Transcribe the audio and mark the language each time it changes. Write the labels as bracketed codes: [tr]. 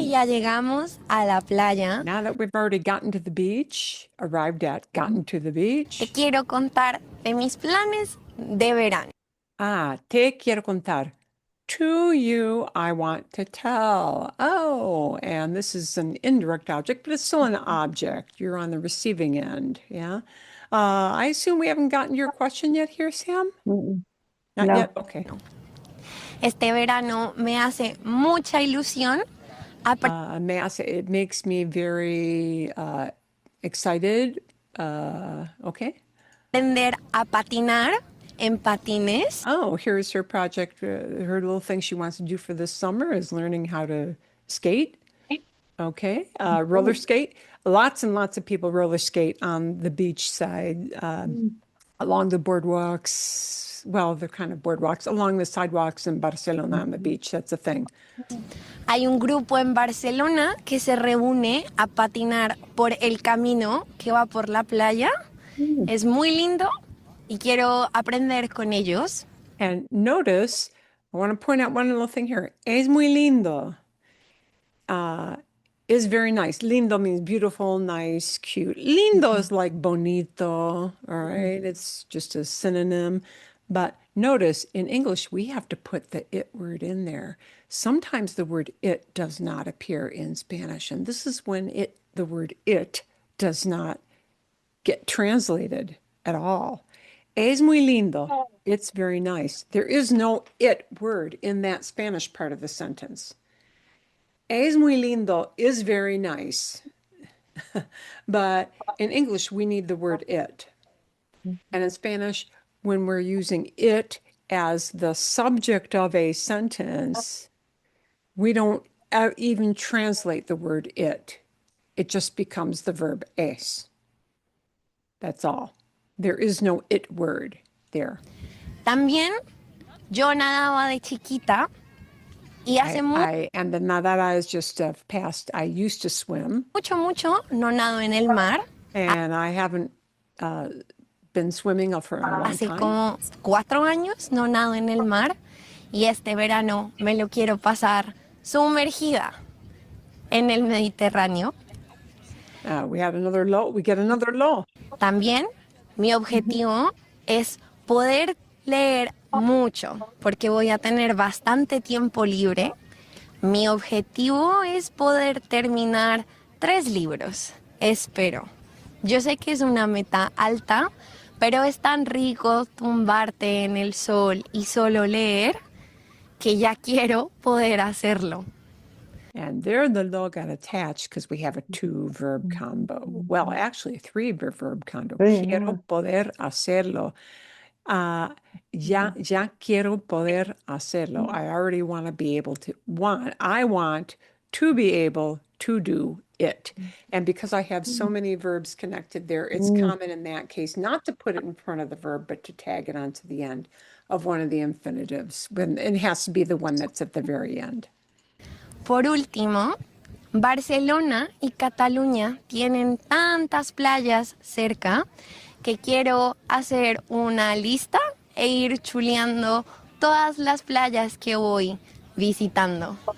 [es] que ya llegamos a la playa, [en] Now that we've already gotten to the beach, gotten to the beach. [es] te quiero contar de mis planes de verano. [en] Te quiero contar. To you, I want to tell. Oh, and this is an indirect object, but it's still an object. You're on the receiving end, yeah? I assume we haven't gotten your question yet here, Sam? Mm-mm. Not No. yet? Okay. [es] Este verano me hace mucha ilusión [en] It makes me very excited. Okay. [es] aprender a patinar en patines. [en] Oh, here's her project. Her little thing she wants to do for this summer is learning how to skate. Okay. Roller skate. Lots and lots of people roller skate on the beach side, along the boardwalks. Well, they're kind of boardwalks, along the sidewalks in Barcelona on the beach. That's a thing. [es] Hay un grupo en Barcelona que se reúne a patinar por el camino que va por la playa. Es muy lindo y quiero aprender con ellos. [en] And notice, I want to point out one little thing here. [es] Es muy lindo. [en] Is very nice. Lindo means beautiful, nice, cute. Lindo is like bonito, all right? It's just a synonym. But notice in English, we have to put the it word in there. Sometimes the word it does not appear in Spanish. And this is when the word it does not get translated at all. [es] Es muy lindo. [en] It's very nice. There is no it word in that Spanish part of the sentence. [es] Es muy lindo [en] is very nice. But in English, we need the word it. And in Spanish, when we're using it as the subject of a sentence, we don't even translate the word it. It just becomes the verb es. That's all. There is no it word there. [es] También yo nadaba de chiquita y hace [en] And the nadada is just past. I used to swim, [es] mucho no nado en el mar. [en] and I haven't been swimming for a long [es] Hace [en] time. [es] como 4 años no nado en el mar y este verano me lo quiero pasar sumergida en el Mediterráneo. [en] We get another low. [es] También mi objetivo es poder leer mucho porque voy a tener bastante tiempo libre. Mi objetivo es poder terminar 3 libros, espero. Yo sé que es una meta alta, pero es tan rico tumbarte en el sol y solo leer que ya quiero poder hacerlo. [en] And there the law got attached because we have a 2-verb combo. Well, actually a 3-verb combo. Three, [es] Quiero [en] yeah. [es] poder hacerlo. Ya quiero poder hacerlo. [en] I already want to be able to I want to be able to do it. And because I have so many verbs connected there, it's common in that case not to put it in front of the verb, but to tag it onto the end of one of the infinitives. It has to be the one that's at the very end. [es] Por último, Barcelona y Cataluña tienen tantas playas cerca que quiero hacer una lista e ir chuleando todas las playas que voy visitando.